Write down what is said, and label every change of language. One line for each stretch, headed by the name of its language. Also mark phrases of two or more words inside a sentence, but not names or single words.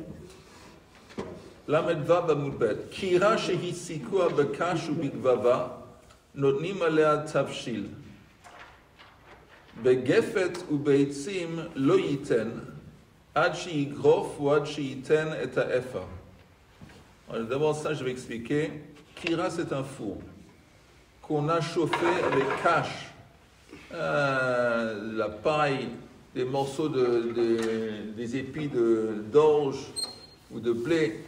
Hebrew: למד וו עמוד בית. כירה, שהסיקוה בקש ובגבבא, נותנים עליה תבשיל. בגפת ובעצים לא יתן, עד שיגרוף או עד שיתן את האפר.
French: D'abord, ça, je vais expliquer. Kira, c'est un four qu'on a chauffé avec cache, la paille, des morceaux des épis d'orge ou de blé.